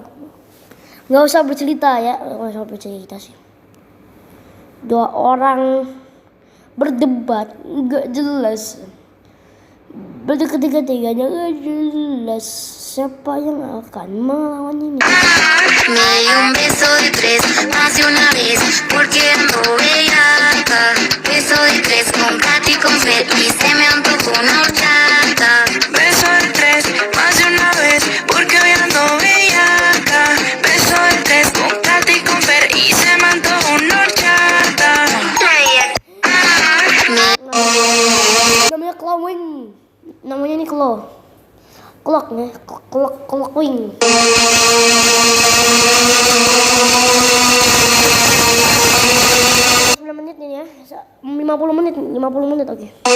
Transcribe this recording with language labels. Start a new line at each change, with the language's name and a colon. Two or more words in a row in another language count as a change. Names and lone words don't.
Indonesian: Nggak usah bercerita ya, nggak usah bercerita sih. Dua orang berdebat nggak jelas. Berdekat-dekatnya nggak jelas. Siapa yang akan melawan ini?
Spanish: Me dio un beso de tres, más de una vez, porque ando bellaca. Beso de tres con Katy con Fred y se me antojó una horchata. Beso de tres, más de una vez, porque hoy ando bellaca. Beso de tres, con Katy y con Fer y se me antojó una horchata.
Indonesian: Namanya Clawing. Namanya ini Clock ya, Clock Wing. Menit ini ya, 50 menit oke.